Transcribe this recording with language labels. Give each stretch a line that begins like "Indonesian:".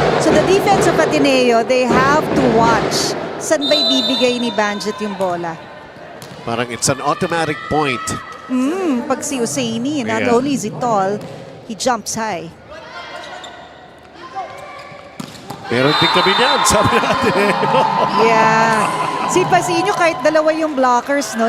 English: So the defense of Ateneo, they have to watch.
Filipino: Saan ba ibibigay ni Banjit yung bola?
English: Parang it's an automatic point.
Filipino: Pag si Husseini, not
English: Yeah. only is he tall, he jumps high.
Filipino: Meron din kami niyan, sabi natin eh. Yeah. Si Pasinio, kahit dalawa yung blockers, no?